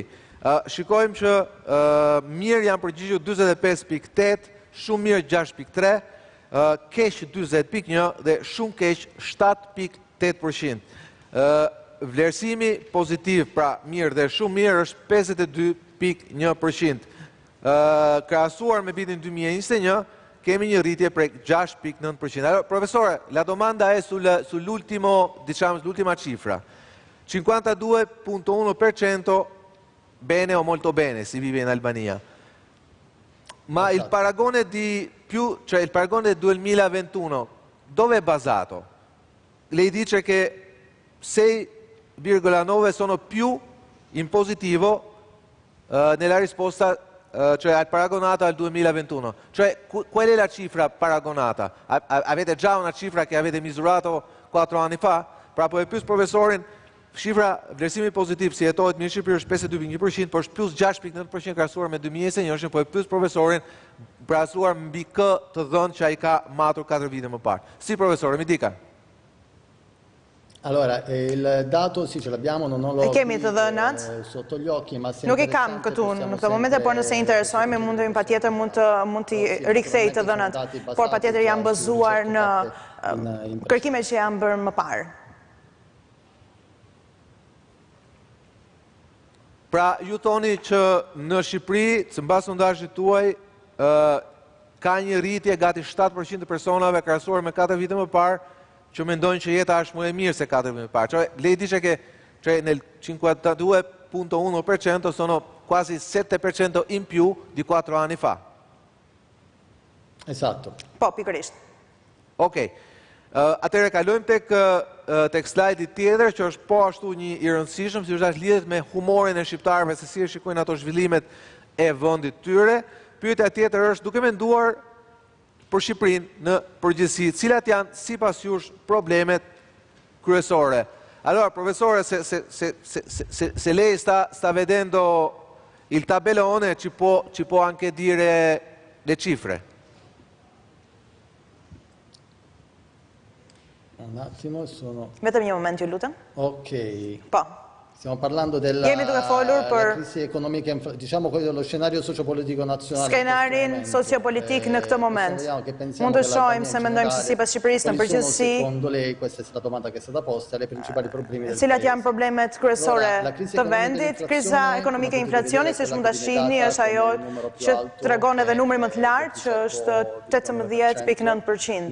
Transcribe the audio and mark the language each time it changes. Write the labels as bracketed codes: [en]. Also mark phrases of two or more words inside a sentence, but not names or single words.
[sq] Shikojmë që mirë janë përgjigjur 45.8, shumë mirë 6.3, keq 40.1 dhe shumë keq 7.8%. Vlerësimi pozitiv, pra mirë dhe shumë mirë, është 52.1%. Krahasuar me vitin 2021, kemi një rritje prej 6.9%. [it] Allora, profesore, la domanda è sull'ultima cifra. 52.1% bene o molto bene si vive in Albania. Ma il paragone cioè il paragone del 2021, dove è basato? Lei dice che 6,9 sono più in positivo nella risposta, cioè al paragonato al 2021. Cioè, qual è la cifra paragonata? Avete già una cifra che avete misurato 4 anni fa? [sq] Pra po e pyes profesorin, shifra vlerësimi pozitiv si jetohet mirë Shqipëri është 52.1%, por është plus 6.9% krahasuar me 2021, po e pyes profesorin krahasuar mbi kë të dhënë që ai ka matur 4 vite më parë. [it] Si profesore, mi dica. Allora, il dato sì ce l'abbiamo, non lo [sq] kemi të dhënat [it] sotto gli occhi, ma [sq] nuk i kam këtu në këtë moment, por nëse interesojmë mund patjetër mund të rikthej të dhënat, por patjetër janë bazuar në kërkime që janë bërë më parë. Pra, ju thoni që në Shqipëri, sipas sondazhit tuaj, ka një rritje gati 7% të personave krahasuar me 4 vite më parë, që mendojnë që jeta është më e mirë se 4 vite më parë. [it] Cioè, lei dice che nel 52.1% sono quasi 7% in più di 4 anni fa. Esatto. [sq] Po, pikërisht. Okej. Atëherë kalojmë tek slajdi tjetër, që është po ashtu një i rëndësishëm, si është lidhet me humorin e shqiptarëve, se si e shikojnë ato zhvillimet e vendit tyre. Pyetja tjetër është, duke menduar për Shqipërinë në përgjithësi, cilat janë sipas jush problemet kryesore? [it] Allora, professore, se lei sta vedendo il tabellone, ci può anche dire le cifre. Un attimo, [sq] Vetëm një moment, ju lutem. Ok. Po. [it] Stiamo parlando della crisi economica, diciamo dello scenario sociopolitico nazionale. [sq] Skenarin sociopolitik në këtë moment. Mund të shohim se mendojmë se sipas Shqipërisë në përgjithësi. [it] Secondo lei, questa è la domanda che è stata posta, le principali problemi del [sq] cilat janë problemet kryesore të vendit? Kriza ekonomike e inflacionit, siç mund ta shihni, është ajo që tregon edhe numri më të lartë, që është 18.9%.